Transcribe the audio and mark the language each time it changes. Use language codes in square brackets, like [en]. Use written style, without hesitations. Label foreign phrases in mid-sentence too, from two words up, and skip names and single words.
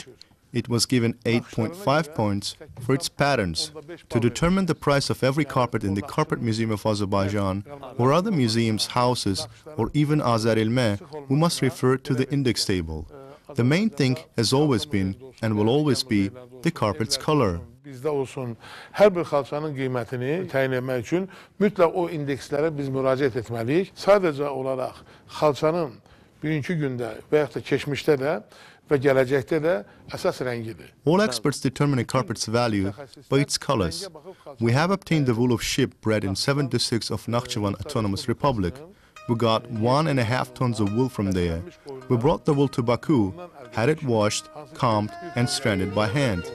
[en] It was given 8.5 points for its patterns. To determine the price of every carpet in the Carpet Museum of Azerbaijan or other museums, houses, or even Azar Ilmeh, we must refer to the index table. The main thing has always been and will always be the carpet's color. [az] Bizdə olsun, hər bir xalçanın qiymətini təyin etmək üçün mütləq o indekslərə biz müraciət etməliyik. Sadəcə olaraq xalçanın bugünkü gündə və yaxud da keçmişdə də və gələcəkdə də əsas rəngidir. [en] All experts determine a carpet's value by its colors. We have obtained the wool of sheep bred in 7 districts of Nakhchivan Autonomous Republic. We got 1.5 tons of wool from there. We brought the wool to Baku, had it washed, combed, and stranded by hand.